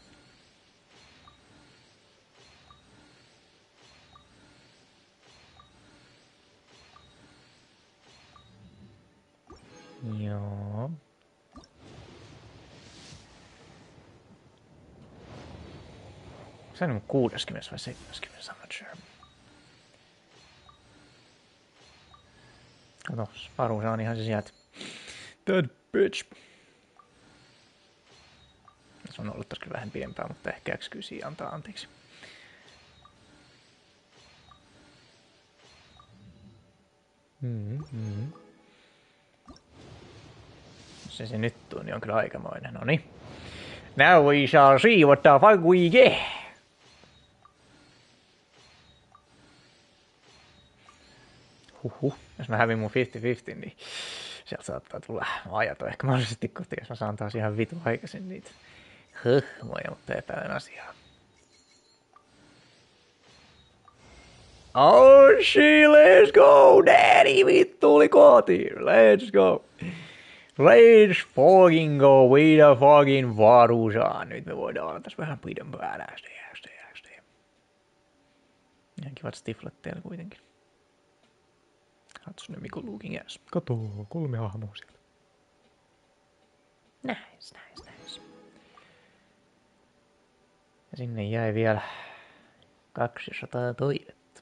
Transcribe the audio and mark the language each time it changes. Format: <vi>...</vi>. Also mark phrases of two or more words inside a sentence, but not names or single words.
<fi>Joo. Se on 60 vai 70,</fi> <en>I'm not sure.</en> <fi>Kato, Farusa on ihan se sieltä.</fi> <en>That bitch.</en> <fi>Se on ollut taas kyllä vähän pidempään, mutta ehkä XQC antaa anteeksi. Se nyt tuo, niin on kyllä aikamoinen. Noniin.</fi> <en>Now we shall see what the fuck we get.</en> <fi>Jos mä hävin mun 50-50, niin sieltä saattaa tulla ajato ehkä mahdollisesti kotiin, jos mä saan taas ihan vitu aikaisin niitä hahmoja, mutta epäilen asiaa.</fi> <en>Oh shit, let's go, daddy,</en> <fi>vittu oli kotiin,</fi> <en>let's go. Let's fucking go with the fucking Varusa.</en> <fi>Nyt me voidaan olla tässä vähän pidempään. XD. Ihan kivat stiflat teillä kuitenkin.</fi> <en>Hatsune Miku looking ass.</en> <fi>Kato, 3 hahmoa siellä. Nice. Ja sinne jäi vielä 200 toivetta.</fi>